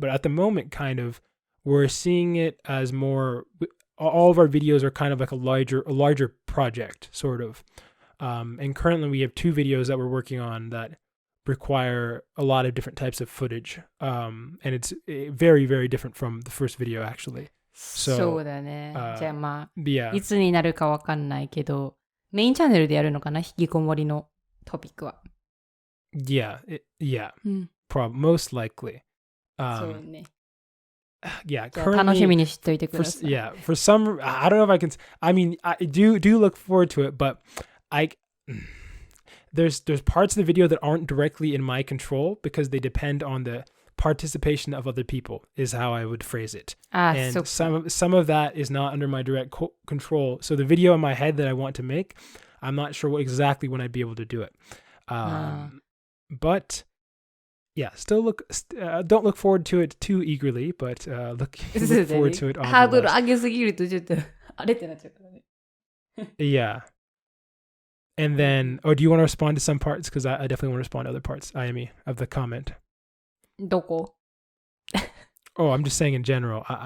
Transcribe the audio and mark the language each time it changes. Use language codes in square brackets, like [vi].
[en] But at the moment, kind of, we're seeing it as more, all of our videos are kind of like a larger project, sort of. And currently we have 2 videos that we're working on that require a lot of different types of footage. And it's very, very different from the first video, actually. [ja] そうだね。じゃあまあ、 [en] yeah. [ja] いつになるかわかんないけど、メインチャンネルでやるのかな、引きこもりのトピックは。 [en] Yeah, most likely. [ja] そうね。 [en] Yeah, [ja] じゃあ楽しみにしといてください。 [en] for some, I don't know if I can, I mean, I do look forward to it, but there's parts of the video that aren't directly in my control because they depend on the participation of other people, is how I would phrase it. And so some of that is not under my direct control. So the video in my head that I want to make, I'm not sure exactly when I'd be able to do it. But yeah, still don't look forward to it too eagerly, but look forward to it. [ja] ハードル上げすぎるとちょっとあれってなっちゃうからね。 [en] Yeah. And then, do you want to respond to some parts? Because I definitely want to respond to other parts, Ayami, of the comment. [ja] どこ? [en] Oh, I'm just saying in general.